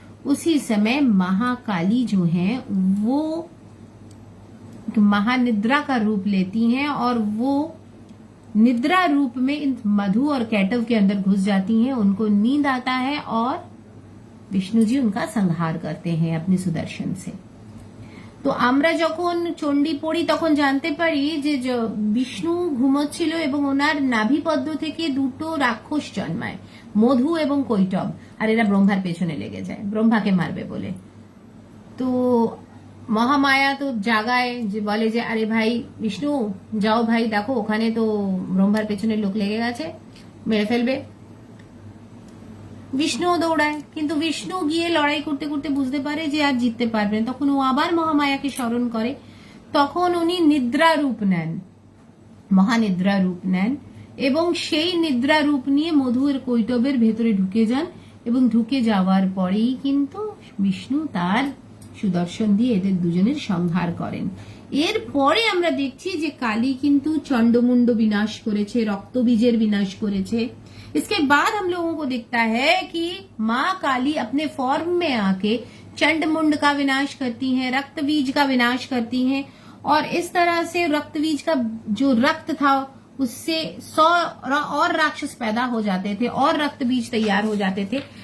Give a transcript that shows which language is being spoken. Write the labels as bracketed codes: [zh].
[hi] उसी समय महाकाली जो है वो महानिद्रा का रूप लेती हैं और वो निद्रा रूप में इन मधु और कैटव के अंदर घुस जाती हैं। उनको नींद आता है और विष्णु जी उनका संहार करते हैं अपने सुदर्शन से। [bn] তো আমরা যখন চণ্ডী পড়ি তখন জানতে পারি যে বিষ্ণু ঘুমোচ্ছিল এবং ওনার নাভি পদ্ম থেকে দুটো রাক্ষস জন্মায়, মধু এবং কৈটব, আর এরা ব্রহ্মার পেছনে লেগে যায় ব্রহ্মাকে মারবে বলে। তো মহামায়া তো জাগায়, যে বলে যে আরে ভাই বিষ্ণু যাও ভাই, দেখো ওখানে তো ব্রহ্মার পেছনে লোক লেগে গেছে, মেরে ফেলবে। বিষ্ণুও দৌড়ায়, কিন্তু বিষ্ণু গিয়ে লড়াই করতে করতে বুঝতে পারে যে আর জিততে পারবে না। তখন ও আবার মহামায়াকে স্মরণ করে, তখন উনি নিদ্রা রূপ নেন, মহানিদ্রা রূপ নেন এবং সেই নিদ্রা রূপ নিয়ে মধুর কৈটবের ভেতরে ঢুকে যান এবং ঢুকে যাওয়ার পরেই কিন্তু বিষ্ণু তার সুদর্শন দিয়ে এদের দুজনের সংহার করেন। এরপরে আমরা দেখছি যে কালী কিন্তু চন্ডমুন্ড বিনাশ করেছে, রক্তবীজের বিনাশ করেছে। [hi] इसके बाद हम लोगों को दिखता है कि माँ काली अपने फॉर्म में आके चंडमुंड का विनाश करती हैं, रक्तबीज का विनाश करती हैं, और इस तरह से रक्तबीज का जो रक्त था उससे 100 और राक्षस पैदा हो जाते थे और रक्तबीज तैयार हो जाते थे।